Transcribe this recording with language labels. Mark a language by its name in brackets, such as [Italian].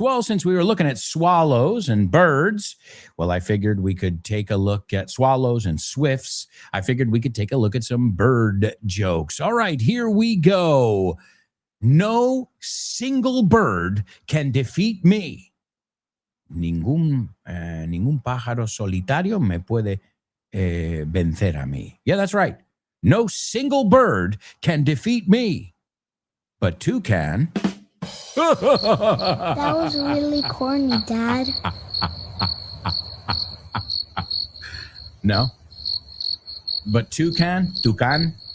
[English] Well, since we were looking at swallows and birds, well, I figured we could take a look at swallows and swifts. I figured we could take a look at some bird jokes. All right, here we go. No single bird can defeat me. [Spanish] Ningún pájaro solitario me puede vencer a mí. [English] Yeah, that's right. No single bird can defeat me. But two can. That was really corny, Dad. No. But toucan? Toucan?